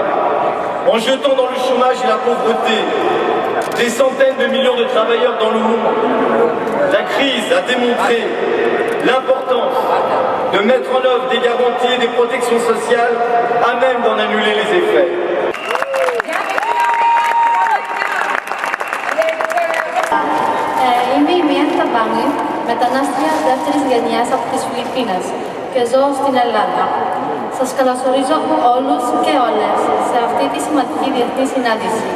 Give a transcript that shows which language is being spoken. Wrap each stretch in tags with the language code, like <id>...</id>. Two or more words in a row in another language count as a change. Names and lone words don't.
<fr>En jetant dans le chômage et la pauvreté des centaines de millions de travailleurs dans le monde, la crise a démontré l'importance de mettre en œuvre des garanties et des protections sociales à même d'en annuler les effets.</fr> <el>Είμαι η Μιάντα Μπάμι, μετανάστρια δεύτερης γενιάς από τις Φιλιππίνες και ζω στην Ελλάδα. Σας καλωσορίζω όλους και όλες σε αυτή τη σημαντική διεθνή συνάντηση.</el>